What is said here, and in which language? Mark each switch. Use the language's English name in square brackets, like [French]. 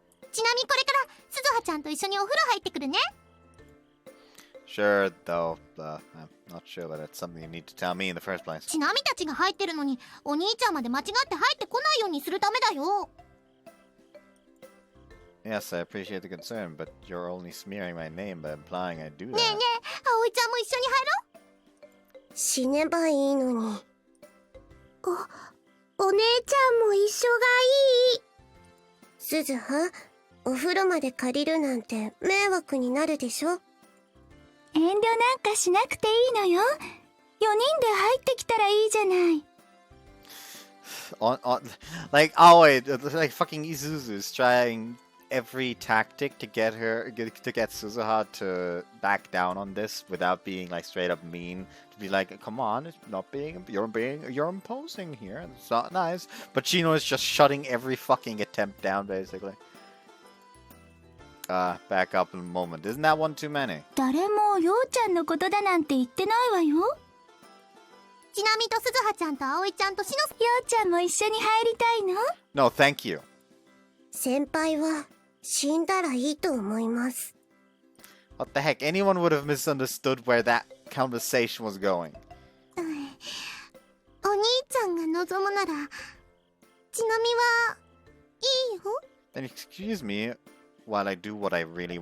[Japanese] ちなみにこれから鈴葉ちゃんと一緒にお風呂入ってくるね。 [English] Sure, though, I'm not sure that it's something you need to tell me in the first place. [Japanese] ちなみたちが入ってるのにお兄ちゃんまで間違って入ってこないようにするためだよ。 [English] Yes, I appreciate the concern, but you're only smearing my name by implying I do [Japanese] ねえねえ、葵ちゃんも一緒に入ろう。死ねばいいのに。お姉ちゃんも一緒がいい。鈴葉、お風呂まで借りるなんて迷惑になるでしょ。遠慮なんかしなくていいのよ。4人で入ってきたらいいじゃない。 [English] Like, oh wait, like fucking Izuzu is trying every tactic to get Suzuha to back down on this without being like straight up mean. To be like, come on, it's not you're imposing here. It's not nice. But Chino is just shutting every fucking attempt down, basically. Back up in a moment. Isn't that one too many? [Japanese] 誰もようちゃんのことだなんて言ってないわよ。ちなみと鈴葉ちゃんと葵ちゃんとしのようちゃんも一緒に入りたいの？ [English] No, thank you. [Japanese] 先輩は死んだらいいと思います。 [English] What the heck? Anyone would have misunderstood where that conversation was going. [Japanese] お兄ちゃんが望むなら、ちなみはいいよ。 [English] Then excuse me while I do what I really want.